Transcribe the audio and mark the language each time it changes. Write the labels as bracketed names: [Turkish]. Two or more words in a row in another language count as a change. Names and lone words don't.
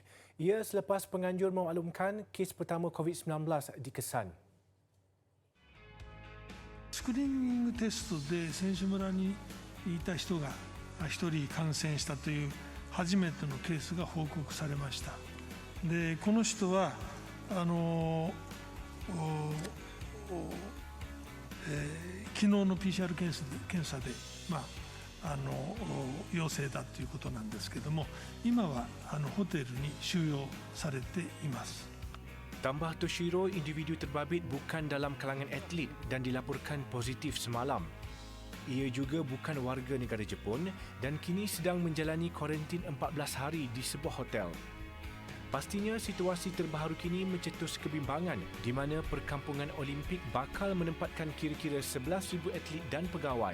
[Malay] Ia selepas penganjur memaklumkan kes pertama COVID-19 dikesan. [Japanese] スクリーニングテストで選手村にいた人が1人感染したという初めてのケースが報告されました。で、この人は昨日の PCR 検査で、陽性だということなんですけども、今はホテルに収容されています。 [Malay] Tambah Toshiro, individu terbabit bukan dalam kalangan atlet dan dilaporkan positif semalam. Ia juga bukan warga negara Jepun dan kini sedang menjalani kuarantin 14 hari di sebuah hotel. Pastinya situasi terbaru kini mencetus kebimbangan di mana perkampungan Olimpik bakal menempatkan kira-kira 11,000 atlet dan pegawai.